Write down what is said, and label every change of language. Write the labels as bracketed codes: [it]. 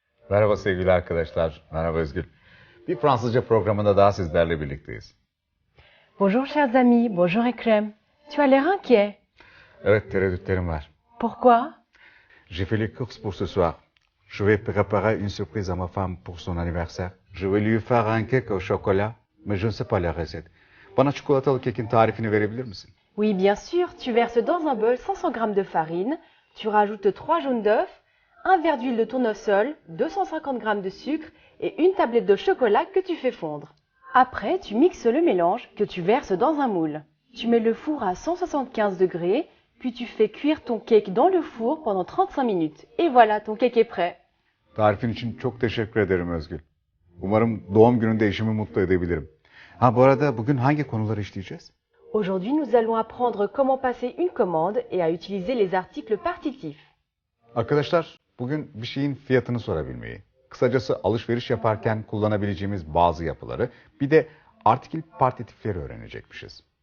[tr] Merhaba sevgili arkadaşlar, merhaba Özgür. Bir Fransızca programında daha sizlerle birlikteyiz. [fr] Bonjour chers amis, bonjour Ekrem. Tu as l'air inquiet. [tr] Evet, tereddütlerim var. [fr] Pourquoi? J'ai fait les courses pour ce soir. Je vais préparer une surprise à ma femme pour son anniversaire. Je vais lui faire un cake au chocolat, mais je ne sais pas la recette. [tr] Bana çikolatalı kekin tarifini verebilir misin? [fr] Oui, bien sûr, tu verses dans un bol 500 g de farine, tu rajoutes 3 jaunes d'œufs, un verre d'huile de tournesol, 250 g de sucre et une tablette de chocolat que tu fais fondre. Après, tu mixes le mélange que tu verses dans un moule. Tu mets le four à 175 degrés, puis tu fais cuire ton cake dans le four pendant 35 minutes. Et voilà, ton cake est prêt. [tr] Tarifin için çok teşekkür ederim Özgür. Umarım doğum gününde eşimi mutlu edebilirim. Ha, bu arada bugün hangi konuları işleyeceğiz? [fr] Aujourd'hui, nous allons apprendre comment passer une commande et à utiliser les articles partitifs. [tr] Arkadaşlar, bugün bir şeyin fiyatını sorabilmeyi, kısacası alışveriş yaparken kullanabileceğimiz bazı yapıları, bir de artikül partitifleri öğrenecekmişiz.